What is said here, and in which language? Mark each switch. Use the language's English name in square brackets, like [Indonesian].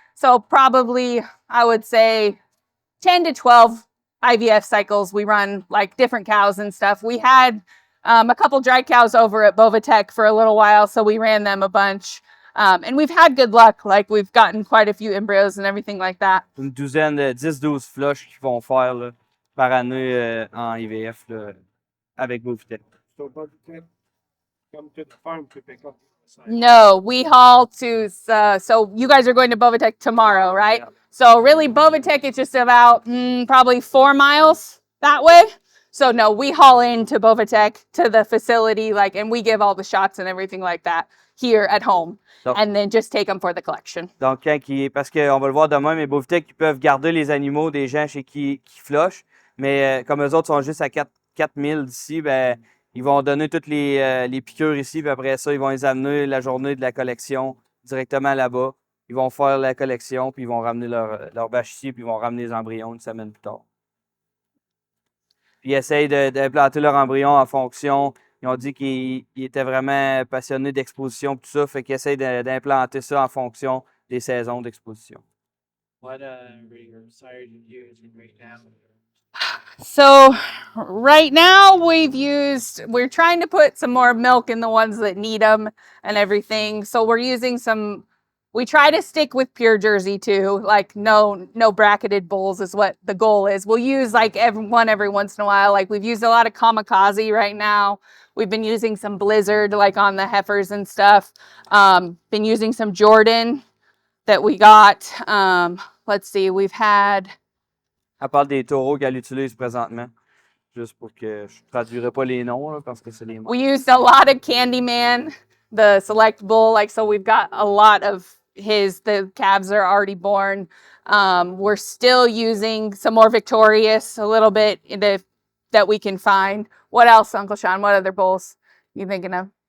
[English] So probably I would say 10 to 12 IVF cycles. We run like different cows and stuff. We had a couple dry cows over at Bovatech for a little while, so we ran them a bunch. And we've had good luck. Like we've gotten quite a few embryos and everything like that. [French] Une douzaine, 10-12 flushes qu'ils vont faire là, par année en IVF là, avec Visite. [English] so but you can come to the farm to pick up. No, we haul to, so you guys are going to Bovatech tomorrow, right? Yeah. So really Bovatech is just about probably 4 miles that way. So no, we haul into Bovatech to the facility, like, and we give all the shots and everything like that here at home, [French] Donc, [English] and then just take them for the collection. [French] donc parce qu'on va le voir demain, mais Bovitech, ils peuvent garder les animaux des gens chez qui flushent, mais comme eux autres sont juste à 4000 d'ici, ben, ils vont donner toutes les piqûres ici, puis après ça, ils vont les amener la journée de la collection directement là-bas. Ils vont faire la collection, puis ils vont ramener leur bâche ici, puis ils vont ramener les embryons une semaine plus tard. Puis ils essayent d'implanter leur embryon en fonction. Ils ont dit qu'ils étaient vraiment passionnés d'exposition, tout ça, fait qu'ils essayent d'implanter ça en fonction des saisons d'exposition. [English] What sire you using right now? So right now we're trying to put some more milk in the ones that need them and everything. So we're using we try to stick with pure Jersey too. Like no bracketed bulls is what the goal is. We'll use like every once in a while. Like we've used a lot of Kamikaze right now. We've been using some Blizzard like on the heifers and stuff. Been using some Jordan that we got. Let's see, we've had... [French] Elle parle des taureaux qu'elle utilise présentement. Juste pour que je ne traduirai pas les noms, là, parce que c'est les mots. [English] We used a lot of Candyman, the select bull. Like, so we've got a lot of the calves are already born. We're still using some more Victorious, a little bit that we can find. What else, Uncle Sean? What other bulls you thinking of?